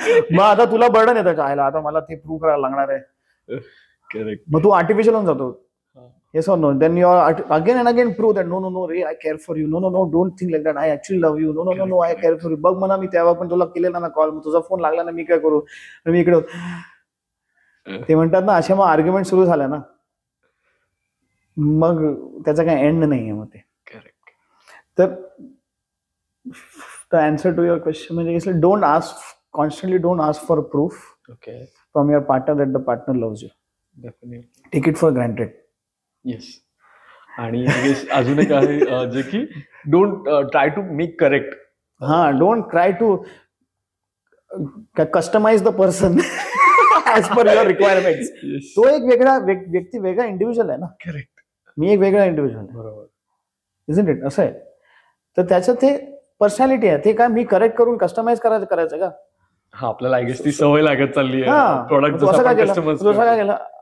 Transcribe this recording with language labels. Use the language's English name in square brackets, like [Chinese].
[Marathi] मग आता तुला बर्डन येतं चायला, आता मला ते प्रूव्ह करायला लागणार आहे. मग तू आर्टिफिशियल होऊन जातो. [English] Yes or no? Then you are again and again prove that no, Ray, I care for you. No, don't think like that. I actually love you. No, I care for you. [Marathi] बघ म्हणा, मी तेव्हा पण तुला केलेला ना call, तुझा phone लागला ना, मी काय करू. मी इकडे ते म्हणतात ना, अशा मग आर्ग्युमेंट सुरू झाल्या ना, मग त्याचा काही एंड नाहीये. मग ते तर [English] the answer to your question [Marathi] म्हणजे [English] don't ask for proof from your partner that the partner loves you. Definitely. Take it for granted. Yes. [Marathi] आणि अजून एक आहे जे की [English] Don't try to make correct. Don't try to customise the person as per your requirements. [Marathi] तो एक वेगळा व्यक्ती, वेगळा इंडिव्हिज्युअल आहे ना. करेक्ट. मी एक वेगळा इंडिव्हिज्युअल आहे. बरोबर. [English] Isn't it? [Marathi] असं आहे. तर त्याचं ते पर्सनॅलिटी आहे. ते काय मी करेक्ट करून कस्टमाइज करायचं का? हा, आपल्याला [English] I guess [Marathi] ती सवय लागत चालली आहे. [English] product [Marathi] असं काय केलं.